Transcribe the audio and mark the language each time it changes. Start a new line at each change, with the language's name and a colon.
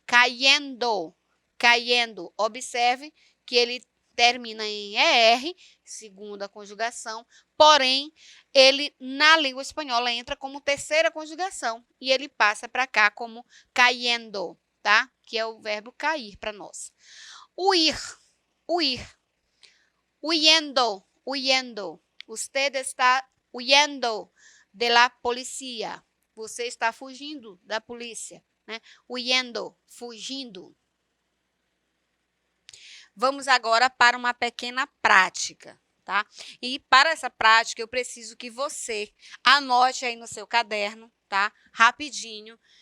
Portuguese: Caiendo, caiendo. Observe que ele termina em ER, segunda conjugação, porém, ele na língua espanhola entra como terceira conjugação e ele passa para cá como caiendo, tá? Que é o verbo cair para nós.
Spanish: Huir, huir. Huyendo, huyendo. Usted está huyendo de la policía.
Portuguese: Você está fugindo da polícia, né? Huyendo, fugindo. Vamos agora para uma pequena prática, tá? E para essa prática eu preciso que você anote aí no seu caderno, tá? Rapidinho.